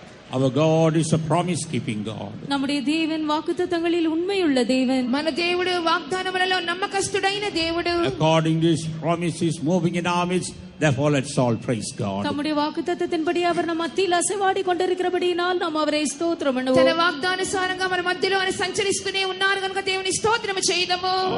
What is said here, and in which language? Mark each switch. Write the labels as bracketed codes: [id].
[en] Our God is a promise-keeping God. [ta] நம்முடைய தேவன் வாக்குத்தத்தங்களில் உண்மையுள்ள தேவன். [te] మన దేవుడు వాగ్దానములలో నమ్మకస్తుడైన దేవుడు. [en] According to his promise, he is moving in our midst Therefore, let's all praise God. [ta] தம்முடைய வாக்குத்தத்தத்தின்படி அவர் நம் மத்தியில் அசைவாடி கொண்டிருக்கிறபடியினால் நாம் அவரை ஸ்தோத்திரம் பண்ணுவோம். [te] వాగ్దానుసారంగా మన మధ్యలో ఆయన సంచరిస్తూనే ఉన్నారు కనుక దేవుని స్తోత్రము చేయదము.